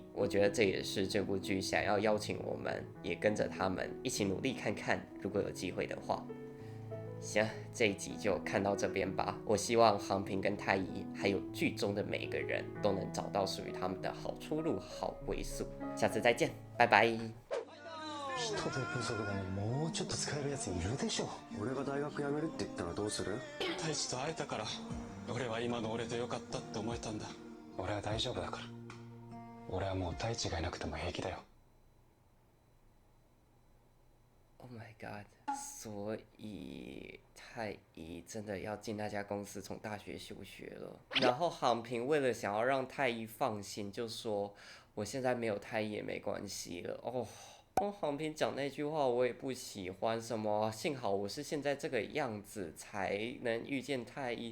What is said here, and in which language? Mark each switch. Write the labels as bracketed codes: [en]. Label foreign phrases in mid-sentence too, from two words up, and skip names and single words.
[zh] 我觉得这也是这部剧想要邀请我们，也跟着他们一起努力看看，如果有机会的话。行，这一集就看到这边吧。我希望航平跟太一还有剧中的每一个人都能找到属于他们的好出路、好归宿。下次再见，拜拜。 [ja] 人手不足でももうちょっと使えるやついるでしょ。俺が大学辞めるって言ったらどうする？太一と会えたから俺は今の俺でよかったって思えたんだ。俺は大丈夫だから。俺はもう太一がいなくても平気だよ。 [en] Oh my god！ [zh] 所以太一真的要进那家公司，从大学休学了。然后航平为了想要让太一放心，就说我现在没有太一也没关系了。航平讲那句话我也不喜欢，什么幸好我是现在这个样子才能遇见太一。